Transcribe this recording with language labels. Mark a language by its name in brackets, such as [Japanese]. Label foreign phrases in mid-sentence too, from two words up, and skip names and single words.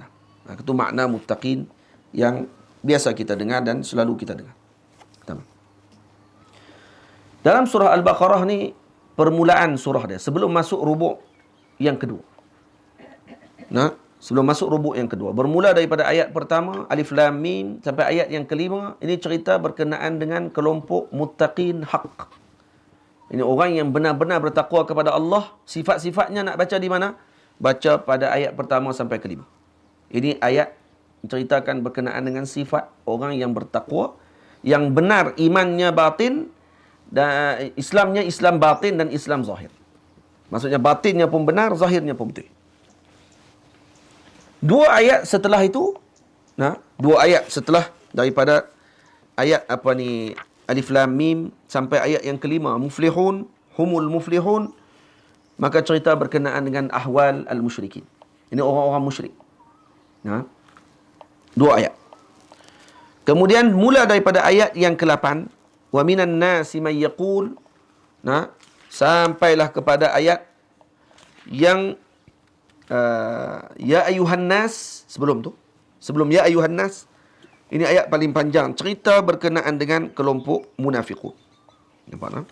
[Malay] Itu makna muttaqin yang biasa kita dengar dan selalu kita dengar. Dalam surah Al-Baqarah ni, permulaan surah dia sebelum masuk rubuk yang kedua. Sebelum masuk rubuk yang kedua. Bermula daripada ayat pertama, [Arabic] ألف لام ميم, [Malay] sampai ayat yang kelima. Ini cerita berkenaan dengan kelompok [Arabic] متقين حق. [Malay] Ini orang yang benar-benar bertakwa kepada Allah. Sifat-sifatnya nak baca di mana? Baca pada ayat pertama sampai kelima. Ini ayat menceritakan berkenaan dengan sifat orang yang bertakwa, yang benar imannya batin, dan Islamnya Islam batin dan Islam zahir. Maksudnya batinnya pun benar, zahirnya pun betul. Dua ayat setelah itu, dua ayat setelah daripada ayat [Arabic] ألف لام ميم [Malay] sampai ayat yang kelima, [Arabic] مفلحون، هم المفلحون, [Malay] maka cerita berkenaan dengan [Arabic] أحوال المشركين. [Malay] Ini orang-orang musyrik. Dua ayat. Kemudian mula daripada ayat yang ke-8, [Arabic] ومن الناس من يقول, [Malay] sampailah kepada ayat yang [Arabic] يا أيها الناس, [Malay] sebelum [Arabic] يا أيها الناس, [Malay] ini ayat paling panjang, cerita berkenaan dengan kelompok munafiqun. Nampak tak?